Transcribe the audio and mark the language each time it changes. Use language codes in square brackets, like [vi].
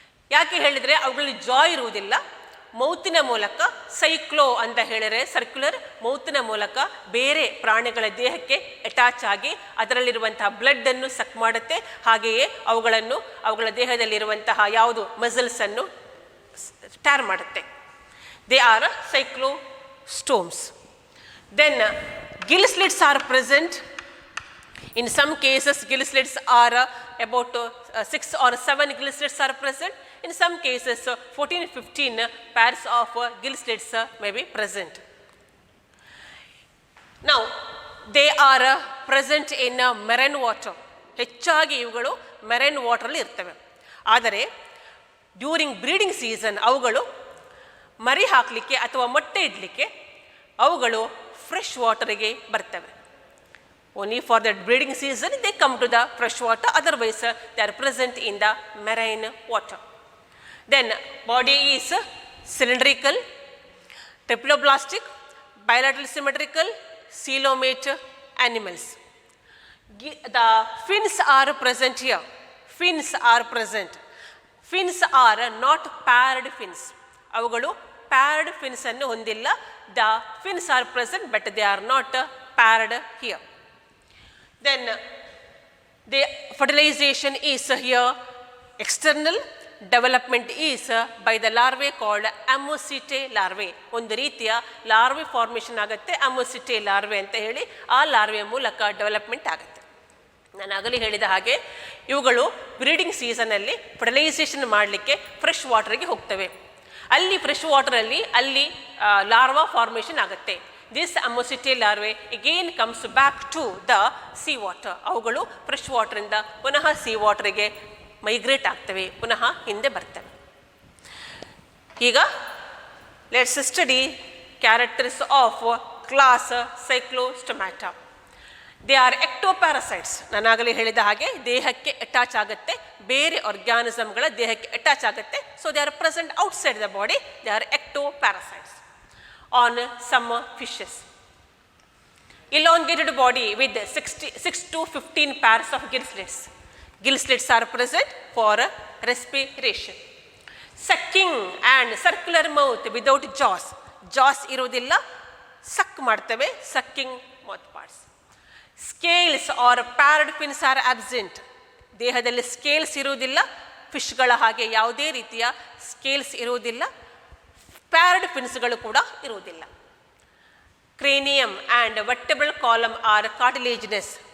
[kn] ಯಾಕೆ ಹೇಳಿದರೆ ಅವುಗಳಲ್ಲಿ ಜಾ ಇರುವುದಿಲ್ಲ. ಮೌತಿನ ಮೂಲಕ, ಸೈಕ್ಲೋ ಅಂತ ಹೇಳಿದರೆ ಸರ್ಕ್ಯುಲರ್, ಮೌತಿನ ಮೂಲಕ ಬೇರೆ ಪ್ರಾಣಿಗಳ ದೇಹಕ್ಕೆ ಅಟ್ಯಾಚ್ ಆಗಿ ಅದರಲ್ಲಿರುವಂತಹ ಬ್ಲಡ್ಡನ್ನು ಸಕ್ ಮಾಡುತ್ತೆ. ಹಾಗೆಯೇ ಅವುಗಳ ದೇಹದಲ್ಲಿರುವಂತಹ ಯಾವುದು ಮಸಲ್ಸನ್ನು ಟ್ಯಾರ್ ಮಾಡುತ್ತೆ. [en] They are cyclostomes. Then gill slits are present. In some cases gill slits are about 6 or 7 gill slits are present. In some cases 14-15 pairs of gill slits may be present. Now they are present in marine water. [kn] ಹೆಚ್ಚಾಗಿ ಇವುಗಳು marine ವಾಟರಲ್ಲಿ ಇರ್ತವೆ. ಆದರೆ during breeding season ಅವುಗಳು ಮರಿ ಹಾಕಲಿಕ್ಕೆ ಅಥವಾ ಮೊಟ್ಟೆ ಇಡಲಿಕ್ಕೆ ಅವುಗಳು ಫ್ರೆಶ್ ವಾಟರಿಗೆ ಬರ್ತವೆ. [en] Only for the breeding season they come to the fresh water, otherwise they are present in the marine water. Then body is cylindrical, triploblastic, bilateral symmetrical, coelomate animals. The fins are present here. Fins are present. Fins are not paired fins. [kn] ಅವುಗಳು ಪ್ಯಾರ್ಡ್ fins ಅನ್ನು ಹೊಂದಿಲ್ಲ. [en] The fins are present but they are not paired here. Then the fertilization is here external, development is by the larvae called ammocytae larvae. [kn] ಒಂದು ರೀತಿಯ larvae formation ಆಗುತ್ತೆ, ammocytae larvae ಅಂತ ಹೇಳಿ. ಆ ಲಾರ್ವೆಯ ಮೂಲಕ ಡೆವಲಪ್ಮೆಂಟ್ ಆಗುತ್ತೆ. ನಾನು ಆಗಲೇ ಹೇಳಿದ ಹಾಗೆ ಇವುಗಳು ಬ್ರೀಡಿಂಗ್ ಸೀಸನಲ್ಲಿ ಫರ್ಟಿಲೈಸೇಷನ್ ಮಾಡಲಿಕ್ಕೆ ಫ್ರೆಶ್ ವಾಟರ್ಗೆ ಹೋಗ್ತವೆ. ಅಲ್ಲಿ ಫ್ರೆಶ್ ವಾಟರಲ್ಲಿ ಅಲ್ಲಿ ಲಾರ್ವಾ ಫಾರ್ಮೇಷನ್ ಆಗುತ್ತೆ. [en] This ammocytae larvae again comes back to the sea water. [kn] ಅವುಗಳು ಫ್ರೆಶ್ ವಾಟರಿಂದ ಪುನಃ ಸಿ ವಾಟರ್ಗೆ ಮೈಗ್ರೇಟ್ ಆಗ್ತವೆ, ಪುನಃ ಹಿಂದೆ ಬರ್ತವೆ. [en] ಈಗ let's study characters of class cyclostomata. They are ectoparasites. [kn] ನಾನಾಗಲೇ ಹೇಳಿದ ಹಾಗೆ ದೇಹಕ್ಕೆ ಅಟ್ಯಾಚ್ ಆಗುತ್ತೆ, ಬೇರೆ ಆರ್ಗ್ಯಾನಿಸಮ್ಗಳ ದೇಹಕ್ಕೆ ಅಟ್ಯಾಚ್ ಆಗುತ್ತೆ. [en] So they are present outside the body. They are ectoparasites on some fishes. Elongated body with 6 to 15 pairs of gill slits. Gill slits are present for respiration. Sucking and circular mouth without jaws. [kn] Jaws ಇರುವುದಿಲ್ಲ, ಸಕ್ ಮಾಡ್ತವೆ, [en] sucking mouth parts. Scales or paired fins are absent. [kn] ದೇಹದಲ್ಲಿ scales ಇರುವುದಿಲ್ಲ, ಫಿಶ್ಗಳ ಹಾಗೆ ಯಾವುದೇ ರೀತಿಯ scales ಇರುವುದಿಲ್ಲ, ಪ್ಯಾರ್ಡ್ ಫಿನ್ಸ್ಗಳು ಕೂಡ ಇರುವುದಿಲ್ಲ. [en] Cranium and vertebral column are cartilaginous.